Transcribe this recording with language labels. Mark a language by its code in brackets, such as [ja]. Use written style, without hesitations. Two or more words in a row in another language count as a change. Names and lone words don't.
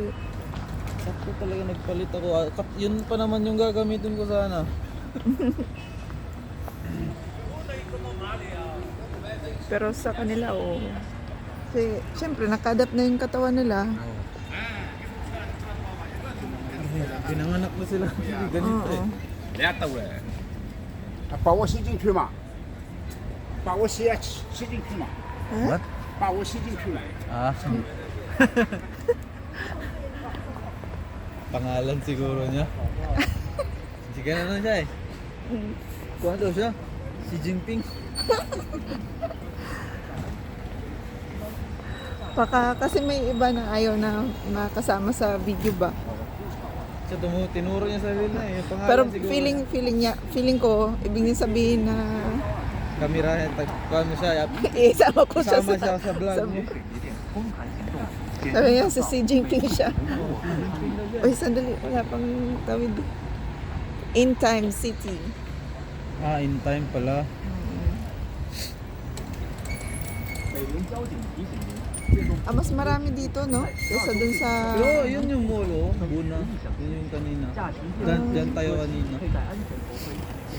[tl] Sakto talaga nagpalit ako. Yun pa naman yung gagamitin ko sana. pero sa kanila oo. Kasi syempre nakadapt na yung katawan nila. Pinanganak na sila. Ganito eh. Oo. [zh] 人家兜了，把我吸进去嘛，把我吸进去嘛， Huh? 把我吸进去了。 [tl] Ah. Pangalan siguro niya. Sige na siya eh. Kuha daw siya. Si Jinping. Baka kasi may iba na ayaw na makasama sa video ba. Siya tinuro niya sa sarili na eh. Pangalan Pero siguro. feeling ko, ibig niya sabihin na Kamera niya, tagpano siya. isama ko siya Kasama siya sa vlog niya. Sabi niya, si Xi Jinping siya. Uy, sandali, wala pang tawid. In Time City. Ah, in time pala. Mas marami dito, no? Kesa dun sa... Pero yun yung mall oh. Buna. Yun yung kanina. Diyan tayo kanina.